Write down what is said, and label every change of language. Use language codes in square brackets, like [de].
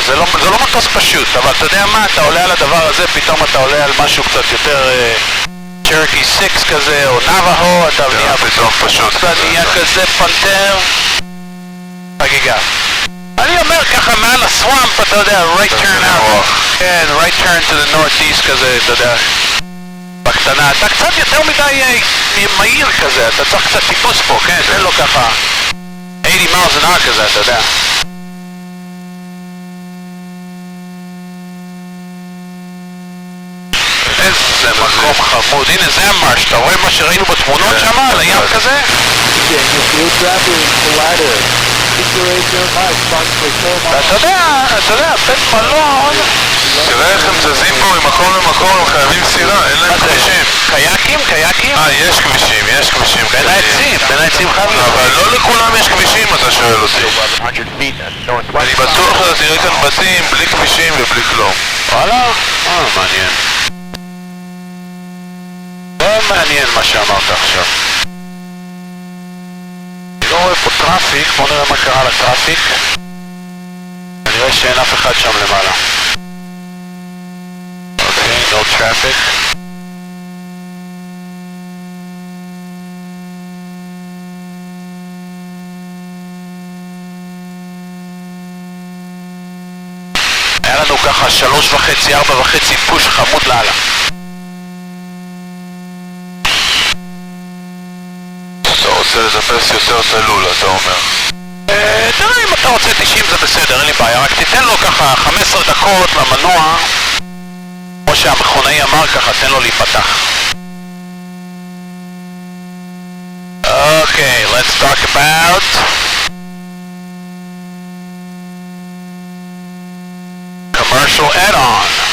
[he] זה לא מטוס פשוט, אבל אתה יודע מה, אתה עולה על הדבר הזה, פתאום אתה עולה על משהו קצת יותר צ'רקי 6 כזה, או נאבהו, אתה נהיה פתאום פשוט. אתה נהיה כזה פנתר. חגיגה. אני אומר ככה מעל הסוואמפ, אתה יודע, [en] right turn out. [he] כן, [en] right turn to the northeast [he] כזה, אתה יודע. בקטנה, אתה קצת יותר מדי מהיר כזה, אתה צריך קצת טיפוס פה, כן? זה לא ככה 80 [en] miles an hour [he] כזה, אתה יודע. איזה מקום חמוד, הנה זה המרש, אתה רואה מה שראינו בתמונות שם על הים כזה? [en] Field traffic collider. Situation [he] אתה יודע, בית מלון... תראה איך הם זזים פה ממקום למקום, הם חייבים סירה, אין להם כבישים. קייקים? יש כבישים. בין העצים חייבים. אבל לא לכולם יש כבישים, אתה שואל אותי. [en] 100 feet northwest. [he] אני בטוח שאתה תראה כאן בתים בלי כבישים ובלי כלום. וואלה? מעניין. זה מעניין מה שאמרת עכשיו. אני לא רואה פה טראפיק, בוא נראה מה קרה לטראפיק. אני רואה שאין אף אחד שם למעלה. [en] אוקיי, no traffic. [he] היה לנו ככה 3.5, 4.5 פוש חמוד לאללה. אתה רוצה לזפס יותר תלול, אתה אומר. תראה, אם אתה רוצה 90 זה בסדר, אין לי בעיה, רק תיתן לו ככה 15 דקות למנוע, כמו שהמכונאי אמר ככה, תן לו להיפתח. [en] אוקיי, let's talk about commercial add-on.